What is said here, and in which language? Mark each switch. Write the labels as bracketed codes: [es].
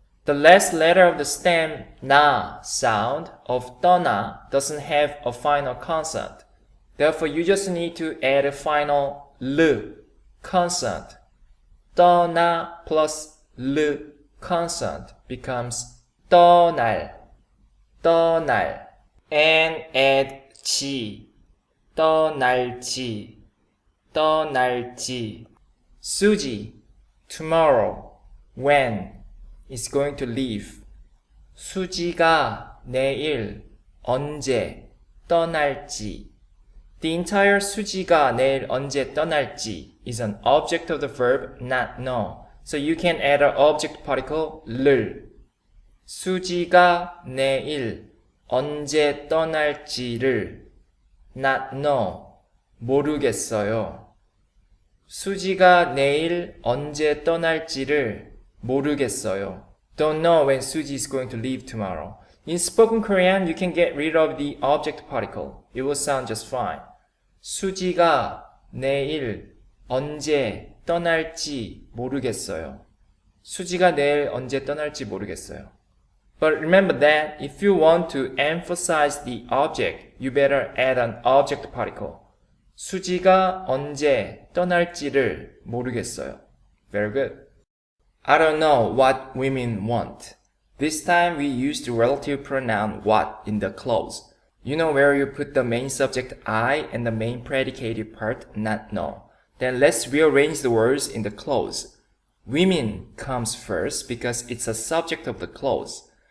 [en] The last letter of the stem 나 sound of 떠나 doesn't have a final consonant. Therefore, you just need to add a final l consonant. 떠나 plus l consonant becomes 떠날, 떠날. [ko] And add 지, 떠날지, 떠날지. [en] Suji, tomorrow, when, is going to leave. [ko] 수지가 내일, 언제, 떠날지. [en] The entire 수지가 내일 언제 떠날지 is an object of the verb not know. So you can add an object particle 를. [ko] 수지가 내일 언제 떠날지를 not know. 모르겠어요. 수지가 내일 언제 떠날지를 모르겠어요. [en] Don't know when Suji is going to leave tomorrow. In spoken Korean, you can get rid of the object particle. It will sound just fine. [ko] 수지가 내일 언제 떠날지 모르겠어요. 수지가 내일 언제 떠날지 모르겠어요. [en] But remember that if you want to emphasize the object, you better add an object particle. [ko] 수지가 언제 떠날지를 모르겠어요. [en] Very good. I don't know what women want. This time we use the relative pronoun what in the clause. You know where you put the main subject I and the main predicated part not know. Then let's rearrange the words in the clause. Women comes first because it's a subject of the clause.